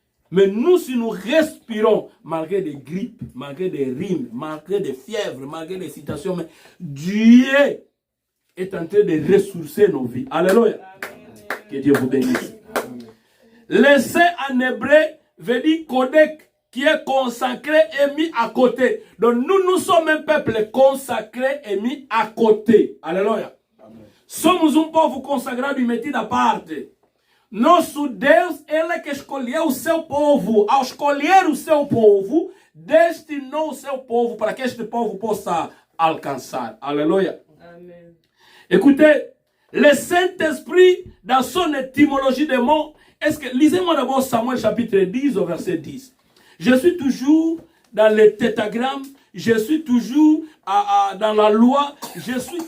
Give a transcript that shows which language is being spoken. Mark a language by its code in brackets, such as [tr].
[fr] Mais nous, si nous respirons, malgré des grippes, malgré des rhumes, malgré des fièvres, malgré des citations, mais Dieu est en train de ressourcer nos vies. Alléluia. Que Dieu vous bénisse. Laisser en hébreu veut dire codec, qui est consacré et mis à côté. Donc nous sommes un peuple consacré et mis à côté. [pt] Alléluia. Somos povo consagrado e metido à parte. Nosso Deus, Ele que escolheu o seu povo. Ao escolher o seu povo, destinou o seu povo para que este povo possa alcançar. [fr] Alléluia. Amen. Écoutez, le Saint-Esprit, dans son étymologie des mots, lisez-moi d'abord Samuel chapitre 10 au verset 10. Je suis toujours dans le tétragramme, je suis toujours dans la loi, je suis...